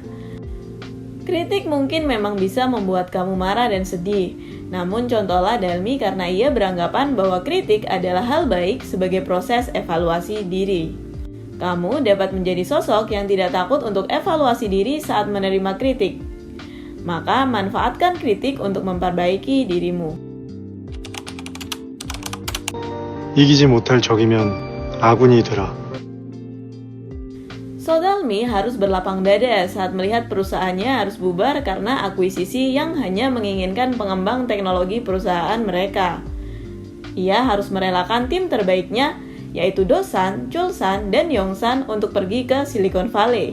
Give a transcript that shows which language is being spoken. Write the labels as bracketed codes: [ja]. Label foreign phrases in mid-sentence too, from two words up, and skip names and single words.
[id] Kritik mungkin memang bisa membuat kamu marah dan sedih, namun contohlah Dalmi karena ia beranggapan bahwa kritik adalah hal baik sebagai proses evaluasi diri. Kamu dapat menjadi sosok yang tidak takut untuk evaluasi diri saat menerima kritik. Maka manfaatkan kritik untuk memperbaiki dirimu. [ko] 이기지 못할 적이면 아군이 되라. [id] So Dalmi harus berlapang dada saat melihat perusahaannya harus bubar karena akuisisi yang hanya menginginkan pengembang teknologi perusahaan mereka. Ia harus merelakan tim terbaiknya, yaitu Do-san, Chul-san, dan Yong-san untuk pergi ke Silicon Valley.